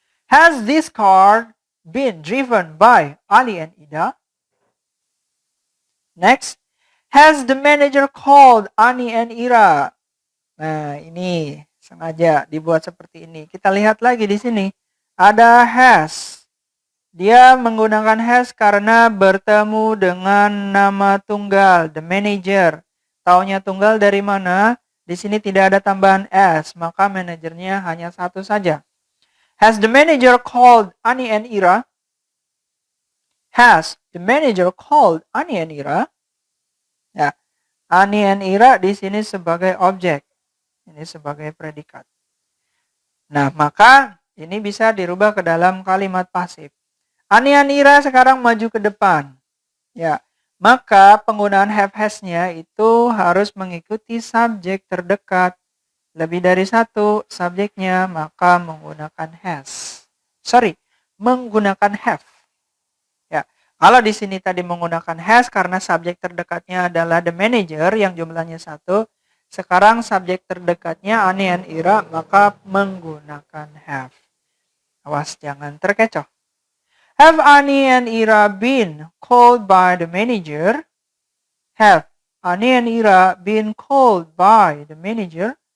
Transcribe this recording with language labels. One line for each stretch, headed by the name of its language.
English: Has this car been driven by Ali and Ida? Next, has the manager called Ani and Ira?
Indonesian: Nah, ini sengaja dibuat seperti ini. Kita lihat lagi di sini. Ada has. Dia menggunakan has karena bertemu dengan nama tunggal, the manager. Taunya tunggal dari mana? Di sini tidak ada tambahan s, maka manajernya hanya satu saja.
English: Has the manager called Ani and Ira? Has the manager called Ani and Ira?
Indonesian: Ya, Ani and Ira di sini sebagai objek. Ini sebagai predikat. Nah, maka ini bisa dirubah ke dalam kalimat pasif. Ani and Ira sekarang maju ke depan. Ya, maka penggunaan have has-nya itu harus mengikuti subjek terdekat. Lebih dari satu subjeknya, maka menggunakan has. Menggunakan have. Ya, kalau di sini tadi menggunakan has karena subjek terdekatnya adalah the manager yang jumlahnya satu. Sekarang subjek terdekatnya Ani and Ira, maka menggunakan have. Awas jangan terkecoh.
English: Have Ani and Ira been called by the manager? Have Ani and Ira been called by the manager?